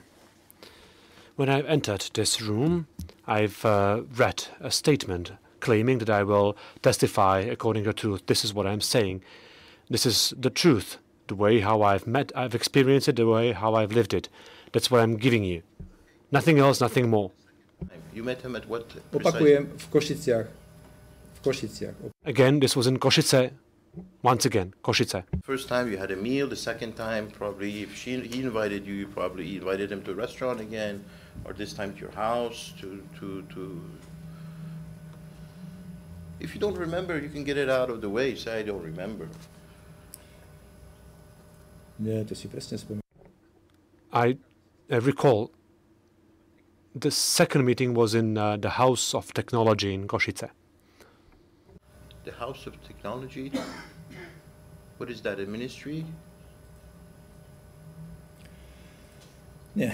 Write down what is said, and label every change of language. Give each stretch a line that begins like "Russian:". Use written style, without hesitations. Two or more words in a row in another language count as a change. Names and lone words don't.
English: When I entered this room, I've read a statement claiming that I will testify according to truth. This is what I'm saying. This is the truth, the way how I've experienced it, the way how I've lived it. That's what I'm giving you. Nothing else, nothing more. You met him at what?
Slovak: Opakujem, v Košiciach. V Košiciach.
English: Again, this was in Košice. Once again, Košice. First time you had a meal, the second time probably if he invited you, you probably invited him to a restaurant again, or this time to your house, to... If you don't remember, you can get it out of the way, say I don't remember.
Slovak: Nie, to si presne spomínam.
English: I recall the second meeting was in the House of Technology in Košice. The House of Technology? What is that, a ministry?
Slovak: Nie.